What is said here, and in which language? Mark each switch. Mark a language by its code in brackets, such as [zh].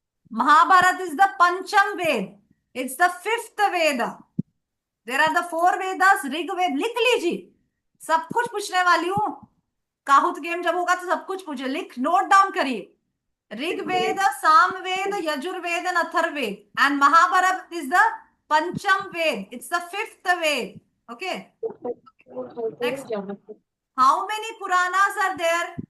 [en] Mahabharat is the Pancham Ved. It's the 5th Veda. There are the 4 Vedas. [hi] Rig वेद लिख लीजिए, सब कुछ पूछने वाली हूं। काहुत गेम जब होगा तो सब कुछ पूछे, लिख नोट डाउन करिए। Rigveda, Samaveda, Yajurveda and Atharvaveda, [en] And Mahabharata is the Pancham Ved. It's the 5th Ved. Okay. Next, how many Puranas are there?